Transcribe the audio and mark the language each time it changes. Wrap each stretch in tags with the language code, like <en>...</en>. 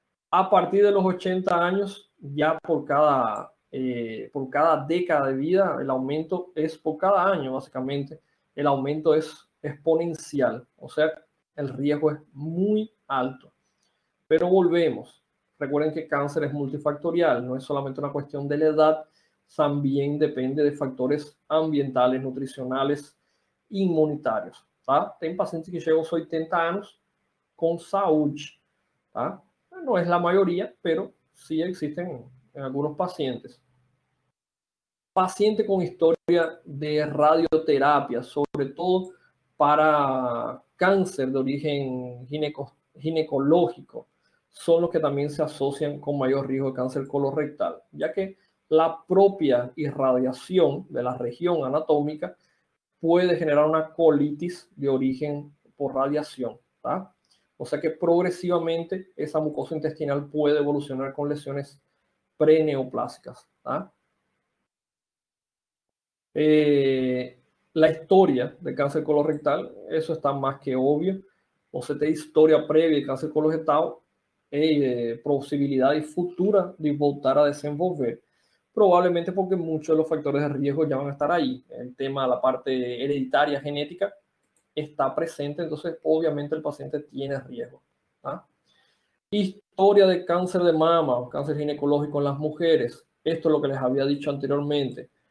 <es>A partir de los 80 años, ya por cada década de vida, el aumento es por cada año, básicamente, el aumento es exponencial. O sea, el riesgo es muy alto. Pero volvemos. Recuerden que cáncer es multifactorial, no es solamente una cuestión de la edad, también depende de factores ambientales, nutricionales, inmunitarios. Tá?</es> <pt>Tem pacientes que chegam aos 80 anos com saúde. Tá?</pt> <es>No es la mayoría, pero sí existen en algunos pacientes. Paciente con historia de radioterapia, sobre todo para cáncer de origen ginecológico, son los que también se asocian con mayor riesgo de cáncer colorectal, ya que la propia irradiación de la región anatómica puede generar una colitis de origen por radiación. ¿tá? O sea que progresivamente esa mucosa intestinal puede evolucionar con lesiones preneoplásicas. ¿tá? La historia de cáncer colorectal, eso está más que obvio.</es> <pt>Você tem história prévia de câncer colorectal e possibilidade futura de voltar a desenvolver.</pt> <es>Probablemente porque muchos de los factores de riesgo ya van a estar ahí. El tema de la parte hereditaria genética está presente, entonces obviamente el paciente tiene riesgo. ¿tá? Historia de cáncer de mama o cáncer ginecológico en las mujeres. Esto es lo que les había dicho anteriormente.</es>